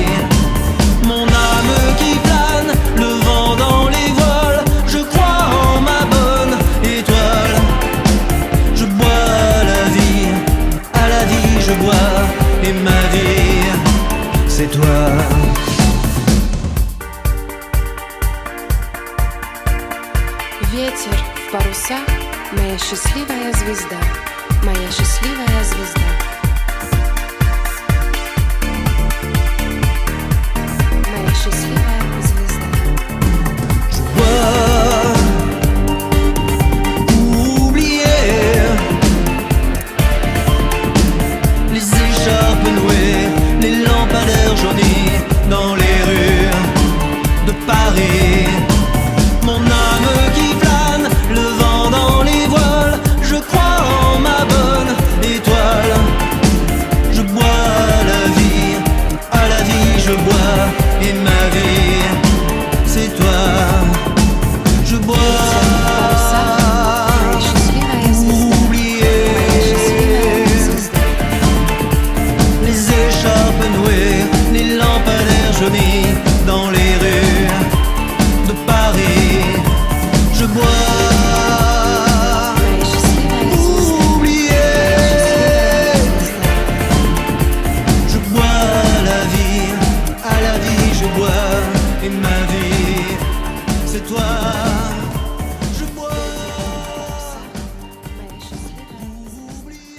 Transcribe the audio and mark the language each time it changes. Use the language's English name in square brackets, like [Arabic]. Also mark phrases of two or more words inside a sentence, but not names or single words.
[French] Mon âme qui plane, le vent dans les voiles. Je crois en ma bonne étoile. Je bois à la vie je bois. Et ma vie, c'est toi. [Russian] Ветер в парусах, моя счастливая звезда, моя счастливая звезда. Моя счастливая звезда. [French] Je bois pour oublier les écharpes nouées, les lampadaires jaunis dans les rues de Paris. Mon âme qui plane, le vent dans les voiles. Je crois en ma bonne étoile. Je bois à la vie je bois. Et ma vie, c'est toi. Je bois [Russian] Моя счастливая звезда. [French] pour oublier [Russian] Моя счастливая звезда. [French] les écharpes nouées, les lampadaires jaunis dans les rues de Paris. Je bois [Russian] Моя счастливая [French] pour [Russian] звезда. [French] oublier. [Russian] Моя счастливая звезда. [French] Je bois à la vie je bois. Et ma vie, c'est toi. Je bois [Russian] Моя счастливая звезда. [French] pour oublier.